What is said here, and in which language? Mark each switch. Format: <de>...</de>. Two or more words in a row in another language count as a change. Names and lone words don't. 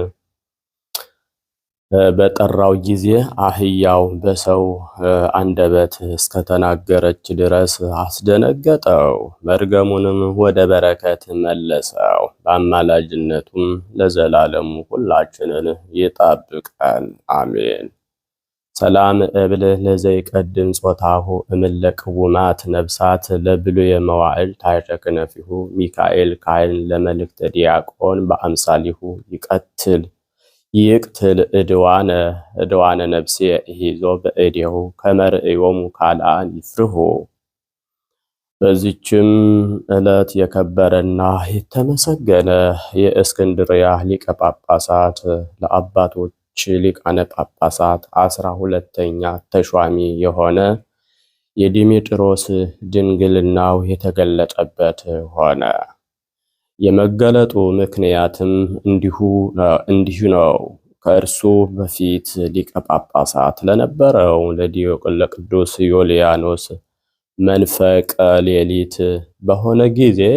<am>በጠራው ጊዜ አህያው በሰው አንደበት እስከተናገረች ድረስ አስደነገጠው። መርገሙንም ወደ በረከት መለሰው። በአማላጅነቱም ለዘላለሙ ሁላችንን ይጠብቀን፣ አሜን።</am> <gez>ሰላም እብል ለዘይቀድም ጾታሁ እምለቅውማት ነብሳት ለብሉየ መዋዕል ታይተክነፊሁ ሚካኤል ካህን ለመልእክተ ዲያቆን በአምሳሊሁ ይቅትል እድዋነ ነፍሴ ይዞ በእዴሁ ከመርእዮሙ ካልአን ይፍርሁ።</gez> <am>በዚችም ዕለት የከበረና የተመሰገነ የእስክንድርያ ሊቀ ጳጳሳት ለአባቶች ሊቃነ ጳጳሳት 12ኛ ተሿሚ የሆነ የዲሜጥሮስ ድንግልናው የተገለጠበት ሆነ። የመገለጡ ምክንያትም እንዲሁ ነው። ከእርሱ በፊት ሊቀ ጳጳሳት ለነበረው ለቅዱስ ዮልያኖስ መንፈቀ ሌሊት በሆነ ጊዜ</am>